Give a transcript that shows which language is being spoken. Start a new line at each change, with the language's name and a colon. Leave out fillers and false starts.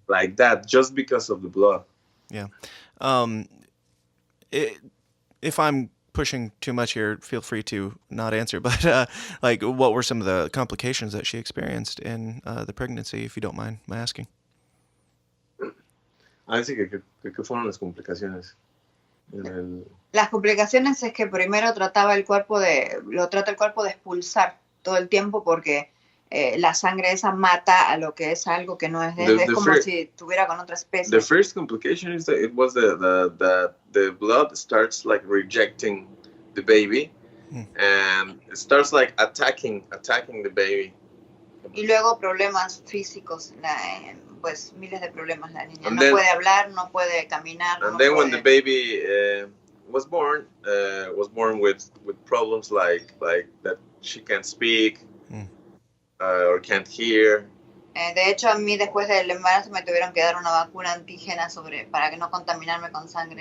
English: like that just because of the blood. Yeah. If I'm pushing too much here, feel free to not answer. But like, what were some of the complications that she experienced in the pregnancy, if you don't mind my asking?
Spanish: Sí, ¿qué fueron las complicaciones? Las complicaciones es que primero lo trata el cuerpo de expulsar todo el tiempo, porque la sangre esa mata a lo que es algo que no es de él. Es como si estuviera con otra especie.
English: The first complication is that it was the blood starts like rejecting the baby, and it starts like attacking the baby.
Spanish: Y luego problemas físicos, pues miles de problemas. La niña no puede hablar, no puede caminar.
English: And then when the baby was born with problems like that she can't speak. Or can't hear.
Spanish: De hecho, a mí después del embarazo me tuvieron que dar una vacuna antígena para que no contaminarme con sangre.